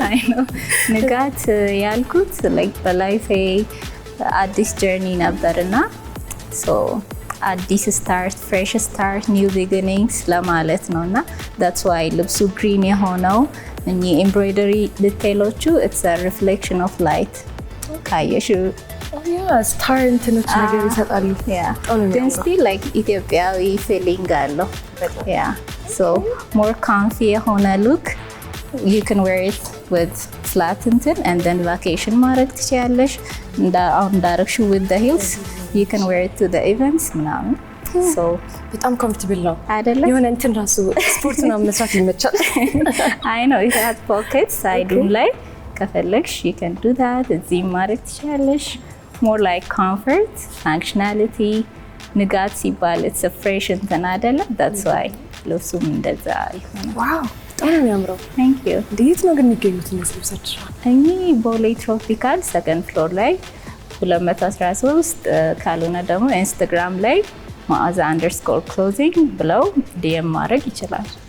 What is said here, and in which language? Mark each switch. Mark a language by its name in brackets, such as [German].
[Amharic] አይ ነው ንጋት ያልኩት ላይክ በላይፌ አዲስ ጀርኒ ነበርና ሶ አዲስ ስታርት ፍሬሽ ስታርት ኒው ቢጊኒንግስ ለማለት ነው እና [English] that's why [Amharic] ልብሱ ግሪን የሆነው እኚህ ኤምብሮይደሪ ዲቴሎቹ [English] it's a reflection of light [Amharic] ካየሽው ስታር እንትኖች ነገር ይሰጣሉ። ግን ስቲል ላይክ ኢትዮጵያዊ ፊሊንግ አለው። [English] so more comfy [Amharic] የሆነ ሉክ [English] you can wear it with flat እንትን and then vacation [Amharic] ማድረግ ትችያለሽ። እንዳረግሽው [English] with the heels you can wear it to the events ምናምን so [Amharic] በጣም ኮምፎርታብል ነው አይደለ? የሆነ እንትን ራሱ ስፖርት ነው መስራት ይመቻል። [English] I know it has pockets [Amharic] ሳይዱም ላይ ከፈለግሽ [English] you can do that [Amharic] እዚህ ማድረግ ትችያለሽ። [English] more like comfort functionality [Amharic] ንጋት ሲባል [English] it's a fresh [Amharic] እንትን አይደለ? [English] that's why [Amharic] ልብሱም እንደዛ ይሆናል። ዋው በጣም ነው የሚያምረው። [English] thank you። [Amharic] እንዴት ነው ግን የሚገኙት እነዚህ ልብሶች? እኚህ ቦሌ ትሮፒካል ሰከንድ ፍሎር ላይ 213 ካልሆነ ደግሞ ኢንስታግራም ላይ maaza_clothing ብለው ዲኤም ማድረግ ይችላል።